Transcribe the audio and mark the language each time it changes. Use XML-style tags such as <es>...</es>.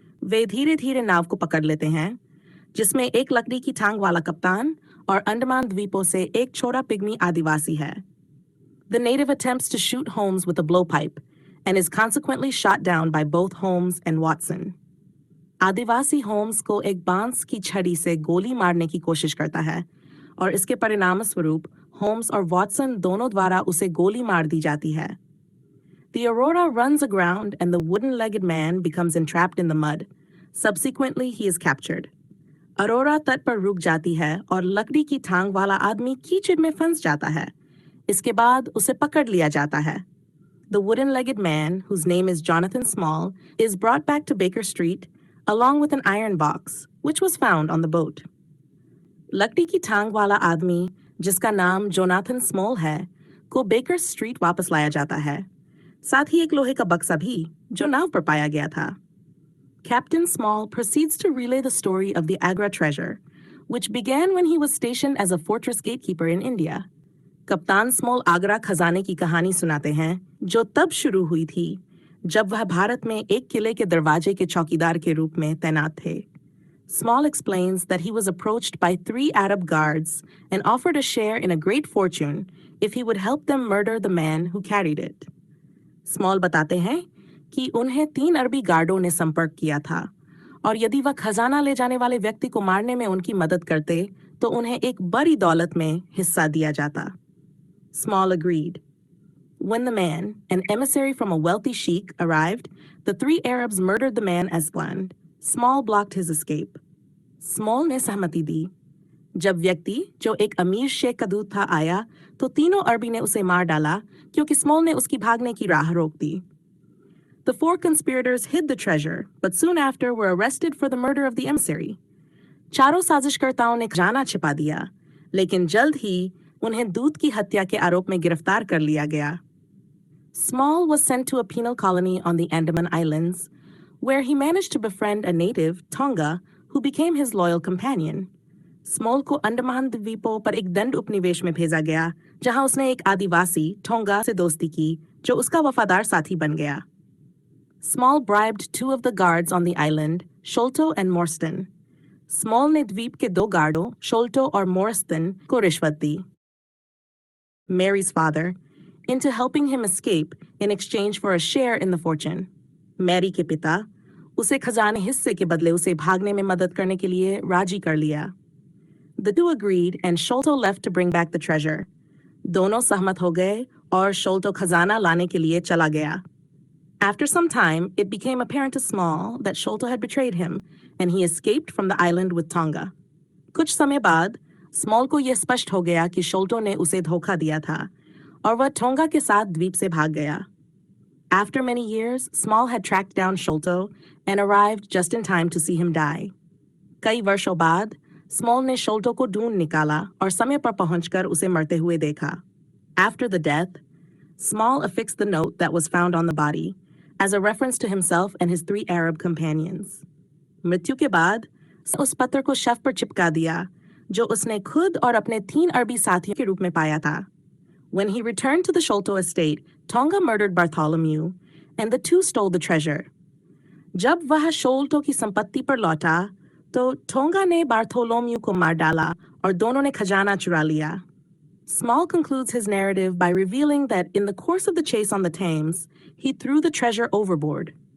<hi>वे धीरे-धीरे नाव को पकड़ लेते हैं, जिसमें एक लकड़ी की टांग वाला कप्तान और अंडमान द्वीपों से एक छोटा पिग्मी आदिवासी है.</hi> <en>The native attempts to shoot Holmes with a blowpipe and is consequently shot down by both Holmes and Watson.</en> <hi>Adivasi Holmes को एक बांस की छड़ी से गोली मारने की कोशिश करता है और इसके परिणामस्वरूप होम्स और वाटसन दोनों द्वारा उसे गोली मार दी जाती है.</hi> <en>The Aurora runs aground and the wooden-legged man becomes entrapped in the mud. Subsequently, he is captured.</en> <hi>Arora तट पर रुक जाती है और लकड़ी की टांग वाला आदमी कीचड़ में फंस जाता है. इसके बाद उसे पकड़ लिया जाता है.</hi> <en>The wooden-legged man, whose name is Jonathan Small, is brought back to Baker Street along with an iron box, which was found on the boat.</en> <hi>लकड़ी की टांग वाला आदमी, जिसका नाम जोनाथन स्मॉल है, को बेकर स्ट्रीट वापस लाया जाता है. साथ ही एक लोहे का बक्सा भी, जो नाव पर पाया गया था.</hi> <en>Captain Small proceeds to relay the story of the Agra treasure, which began when he was stationed as a fortress gatekeeper in India.</en> <hi>कप्तान स्मॉल आगरा खजाने की कहानी सुनाते हैं, जो तब शुरू हुई थी जब वह भारत में एक किले के दरवाजे के चौकीदार के रूप में तैनात थे.</hi> <en>Small explains that he was approached by 3 Arab guards and offered a share in a great fortune if he would help them murder the man who carried it.</en> <hi>Small बताते हैं कि उन्हें 3 अरबी गार्डों ने संपर्क किया था और यदि वह खजाना ले जाने वाले व्यक्ति को मारने में उनकी मदद करते तो उन्हें एक बड़ी दौलत में हिस्सा दिया जाता.</hi> <en>Small agreed. When the man, an emissary from a wealthy sheikh, arrived, the 3 Arabs murdered the man as planned. Small blocked his escape.</en> <hi>Small ने सहमति दी. जब व्यक्ति जो एक अमीर शेख का दूत था आया, तो तीनों अरबी ने उसे मार डाला क्योंकि स्मॉल ने उसकी भागने की राह रोक दी.</hi> <en>The 4 conspirators hid the treasure, but soon after were arrested for the murder of the emissary.</en> <hi>चारों साजिशकर्ताओं ने खजाना छिपा दिया, लेकिन जल्द ही उन्हें दूत की हत्या के आरोप में गिरफ्तार कर लिया गया.</hi> <en>Small was sent to a penal colony on the Andaman Islands, where he managed to befriend a native, Tonga, who became his loyal companion.</en> <hi>Small को अंडमान द्वीपों पर एक दंड उपनिवेश में भेजा गया, जहां उसने एक आदिवासी, टोंगा, से दोस्ती की, जो उसका वफादार साथी बन गया.</hi> <en>Small bribed 2 of the guards on the island, Sholto and Morstan.</en> <hi>Small ने द्वीप के 2 गार्डों, Sholto और Morstan, को रिश्वत दी.</hi> <en>Mary's father, into helping him escape in exchange for a share in the fortune.</en> <hi>Mary के पिता उसे खजाने हिस्से के बदले उसे भागने में मदद करने के लिए राजी कर लिया.</hi> <en>The 2 agreed and Sholto left to bring back the treasure.</en> <hi>दोनों सहमत हो गए और Sholto खजाना लाने के लिए चला गया.</hi> <en>After some time, it became apparent to Small that Sholto had betrayed him and he escaped from the island with Tonga.</en> <hi>कुछ समय बाद Small को यह स्पष्ट हो गया कि Sholto ने उसे धोखा दिया था और वह टोंगा के साथ द्वीप से भाग गया.</hi> <en>After many years, Small had tracked down Sholto and arrived just in time to see him die.</en> <hi>कई वर्षों बाद Small ने Sholto को ढूंढ निकाला और समय पर पहुंचकर उसे मरते हुए देखा.</hi> <en>After the death, Small affixed the note that was found on the body as a reference to himself and his 3 Arab companions.</en> <hi>मृत्यु के बाद उस पत्र को शव पर चिपका दिया, जो उसने खुद और अपने 3 अरबी साथियों के रूप में पाया था.</hi> <en>When he returned to the Sholto estate, Tonga murdered Bartholomew, and the 2 stole the treasure.</en> <hi>जब वह Sholto की संपत्ति पर लौटा, तो Tonga ने Bartholomew को मार डाला और दोनों ने खजाना चुरा लिया.</hi> <en>Small concludes his narrative by revealing that in the course of the chase on the Thames, he threw the treasure overboard.</en>